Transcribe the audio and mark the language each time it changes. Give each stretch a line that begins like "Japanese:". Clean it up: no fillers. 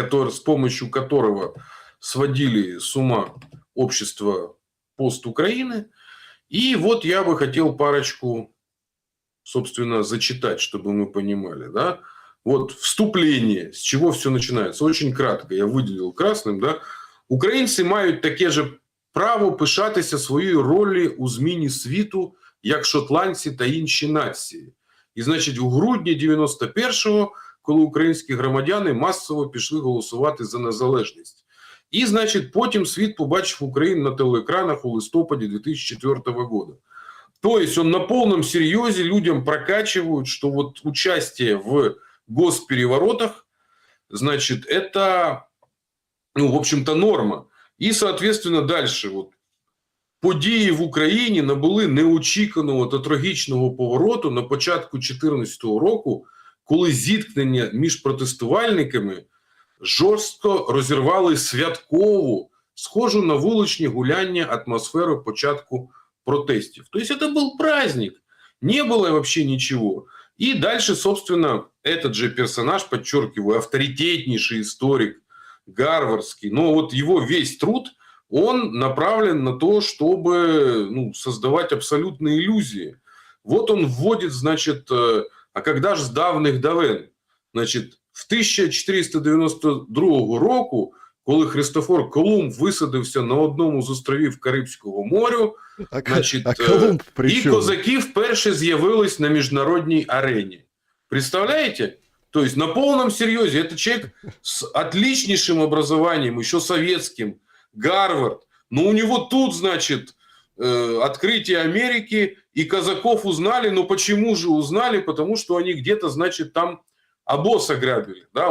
Russian: с помощью которого сводили с ума общество пост-Украины. И вот я бы хотел парочку, собственно, зачитать, чтобы мы понимали, да. Вот вступление, с чего все начинается. Очень кратко, я выделил красным, да.
Ukrainian: Українці мають таке же право пишатися своєю роллю у зміні світу, як шотландці та інші нації. І, значить, у грудні 91-го, коли українські громадяни масово пішли голосувати за незалежність. І, значить, потім світ побачив Україну на телеекранах у листопаді 2004 года.
Russian: То есть он на полном серьезе людям прокачивают, что вот участие в госпереворотах, значит, это, ну, в общем-то, норма. І, соответственно, дальше.
Ukrainian: От, події в Україні набули неочікуваного та трагічного повороту на початку 2014 року, коли зіткнення між протестувальниками жорстко розірвали святкову, схожу на вуличні гуляння атмосферу початку протестов.
Russian: То есть это был праздник, не было вообще ничего. И дальше, собственно, этот же персонаж, подчеркиваю, авторитетнейший историк, гарвардский, но вот его весь труд, он направлен на то, чтобы, ну, создавать абсолютные иллюзии. Вот он вводит, значит, а когда же с давних давен?
Ukrainian: Значит, в 1492 року, коли Христофор Колумб висадився на одному з островів Карибського морю, значить, і козаки вперше з'явились на міжнародній арені.
Russian: Представляете? То есть на полном серьезе. Это человек с отличнейшим образованием, еще советским, Гарвард. Но у него тут, значит, открытие Америки, и казаков узнали. Но почему же узнали? Потому что они где-то, значит, там обоз ограбили. Да?